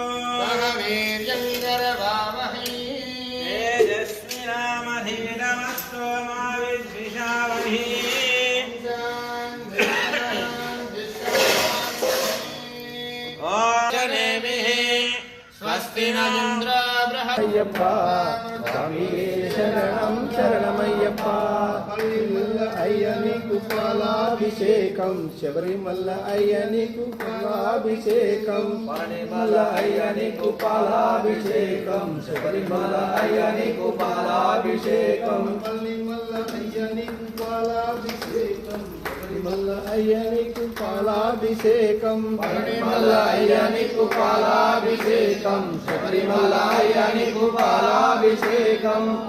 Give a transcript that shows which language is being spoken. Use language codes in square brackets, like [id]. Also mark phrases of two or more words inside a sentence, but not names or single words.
[sa] सह वीर्यं करवावहै तेजस्विनामधीरमस्तु मा विद्विषावहै स्वस्ति न इंद्र [te] అయ్యప్ప స్వామి శరణం శరణమయ్యప్ప మల్ల అయ్య నీకు పాలాభిషేకం శబరిమల్ల అయ్య నీకు పాలాభిషేకం మల్ల అయ్య నీకు పాలాభిషేకం శబరిమల్ల అయ్య నీకు పాలాభిషేకం మల్ల అయ్య నీకు పాలాభిషేకం మల్ల అయ్య నీకు పాలాభిషేకం మల్ల అయ్య నీకు పాలాభిషేకం శబరిమల్ల అయ్య నీకు పాలాభిషేకం